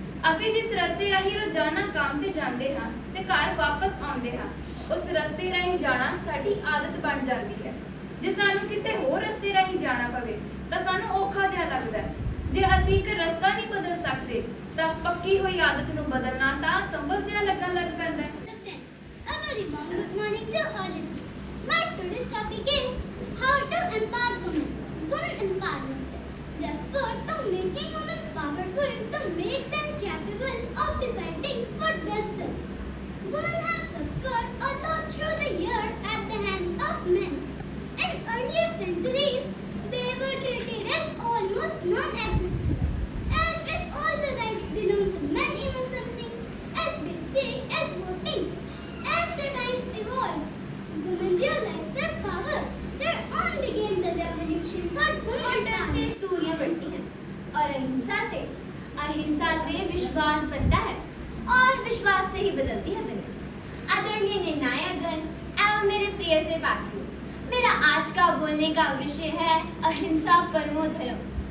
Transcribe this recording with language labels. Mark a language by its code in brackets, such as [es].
[pa] ਅਸੀਂ ਜਿਸ ਰਸਤੇ ਰਾਹੀਂ ਰੋਜ਼ਾਨਾ ਕੰਮ ਤੇ ਜਾਂਦੇ ਹਾਂ ਤੇ ਘਰ ਵਾਪਸ ਆਉਂਦੇ ਹਾਂ, ਉਸ ਰਸਤੇ ਰਾਹੀਂ ਜਾਣਾ ਸਾਡੀ ਆਦਤ ਬਣ ਜਾਂਦੀ ਹੈ। ਜੇ ਸਾਨੂੰ ਕਿਸੇ ਹੋਰ ਰਸਤੇ ਰਾਹੀਂ ਜਾਣਾ ਪਵੇ ਤਾਂ ਸਾਨੂੰ ਔਖਾ ਜਿਹਾ ਲੱਗਦਾ ਹੈ। ਜੇ ਅਸੀਂ ਇੱਕ ਰਸਤਾ ਨਹੀਂ ਬਦਲ ਸਕਦੇ ਤਾਂ ਪੱਕੀ ਹੋਈ ਆਦਤ ਨੂੰ ਬਦਲਣਾ ਤਾਂ ਸੰਭਵ ਜਿਹਾ ਲੱਗਣ ਲੱਗ ਪੈਂਦਾ ਹੈ। [en] A very warm good morning to all of you. My today's topic is how to empower women. Women empowerment. Refer to making women powerful to make them capable of deciding for themselves. Women have suffered a lot through the years at the hands of men. In earlier centuries, they were treated as almost non-existent, as if all the rights belonged to men, even something as basic as voting. As the times evolved, women realized their power. Their own began the revolution for women. [hi] Order से दूरियां बढ़ती हैं और अहिंसा से विश्वास बनता है और विश्वास से ही बदलती है दुनिया। आदरणीय निर्णायकगण एवं मेरे प्रिय से पाठियों, मेरा आज का बोलने का विषय है अहिंसा परमो धर्म।